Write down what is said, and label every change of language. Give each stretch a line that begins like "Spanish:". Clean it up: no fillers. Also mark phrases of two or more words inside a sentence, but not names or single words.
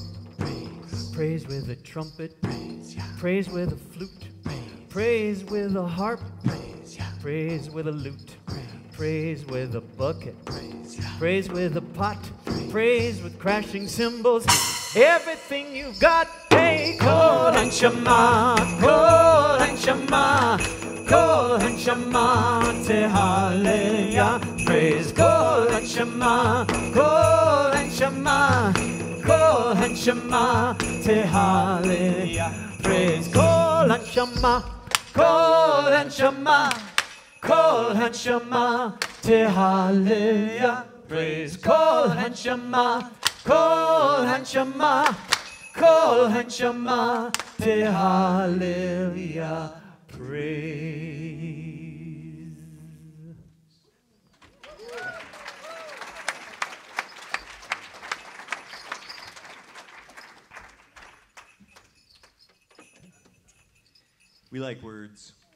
English: Praise. Praise with a trumpet. Praise, yeah. Praise with a flute. Praise. Praise with a harp. Praise, yeah. Praise with a lute. Praise with a bucket. Praise with a pot. Praise with crashing cymbals. Everything you've got.
Hebrew: היי, כל הנשמה, כל הנשמה, כל הנשמה, תהלל יה.
English: Praise.
Hebrew: כל הנשמה, כל הנשמה, כל הנשמה, תהלל יה.
English: Praise.
Hebrew: כל הנשמה, כל הנשמה, כל הנשמה, תהלל יה. Praise. כל הנשמה, כל הנשמה, כל הנשמה, תהלל יה.
English: Praise. We like words.